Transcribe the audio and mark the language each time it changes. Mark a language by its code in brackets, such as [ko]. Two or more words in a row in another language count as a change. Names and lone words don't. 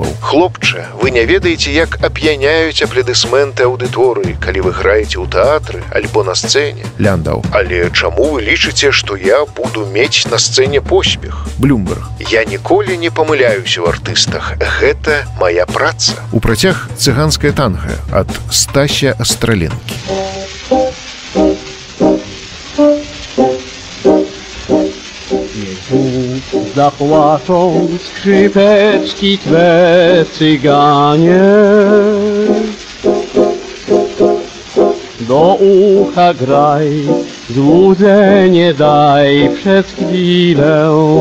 [be] Хлопча, вы не ведаеце, як ап'яняюць аплодысменты аўдыторыі, калі вы граеце ў тэатры альбо на сцэне. Ляндау. Але чаму вы лічыце, што я буду мець на сцэне поспех? Блюмберг. Я ніколі не памыляюся ў артыстах. Гэта мая праца. У працяг цыганская танга ад Стася Астраленкі. [pl] Zapłaczą skrzypeczki twe, cyganie. Do ucha graj, złudzenie daj przez chwilę.